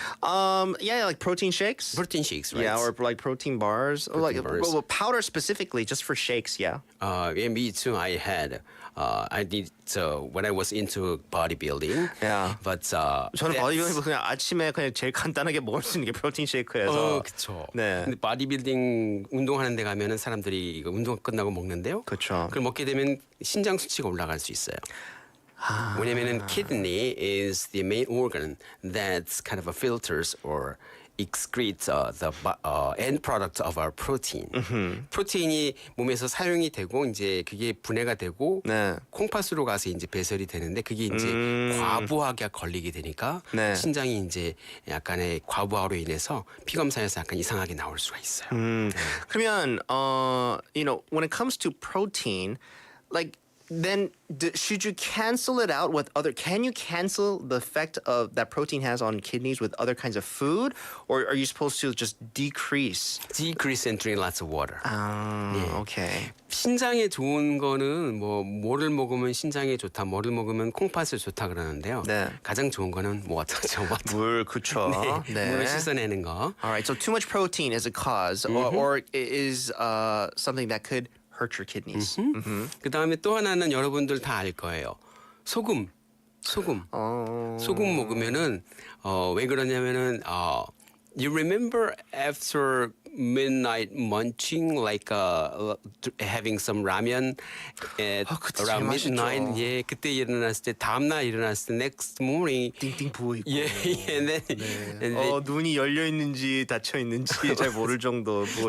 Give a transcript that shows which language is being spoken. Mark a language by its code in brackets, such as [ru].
[en] Yeah, like protein shakes. Protein shakes, right? Yeah, or like protein bars. Or like bars. well, powder specifically, just for shakes. Yeah. Yeah, me too. I had. I did when I was into bodybuilding. Yeah. But [ko] 저는 바디빌딩 그냥 아침에 그냥 제일 간단하게 먹을 수 있는 게 프로틴 쉐이크여서. 그렇죠. 네. 근데 바디빌딩 운동하는 데 가면은 사람들이 이거 운동 끝나고 먹는데요. 그렇죠. 그걸 먹게 되면 신장 수치가 올라갈 수 있어요. 왜냐면은 [en] kidney is the main organ that's kind of a filters or excretes the end product of our protein. [ko] 프로테인이 몸에서 사용이 되고 이제 그게 분해가 되고 네. 콩팥으로 가서 이제 배설이 되는데 그게 이제 과부하가 걸리게 되니까 네. 신장이 이제 약간의 과부하로 인해서 피 검사에서 약간 이상하게 나올 수가 있어요. [en] 그러면 you know, when it comes to protein, like then should you cancel it out with other? Can you cancel the effect of that protein has on kidneys with other kinds of food, or are you supposed to just decrease? Decrease and drink lots of water. Okay. [ko] 신장에 좋은 거는 뭐를 먹으면 신장에 좋다, 뭐를 먹으면 콩팥에 좋다 그러는데요. 네. 가장 좋은 거는 워터죠. 물, 그쵸. 네. 물을 씻어내는 거. [en] All right. So too much protein is a cause, or is something that could hurt your kidneys. [ko] 그 다음에 또 하나는 여러분들 다 알 거예요. 소금. 소금 먹으면은 왜 그러냐면은 [en] you remember after midnight munching like having some ramen at around midnight. [ko] 예, 그때 일어났을 때 다음 날 일어났을 때 [en] next morning [ko] 띵띵 부어 있고. [en] 예, and then [ko] 눈이 열려 있는지 닫혀 있는지 잘 모를 정도 부어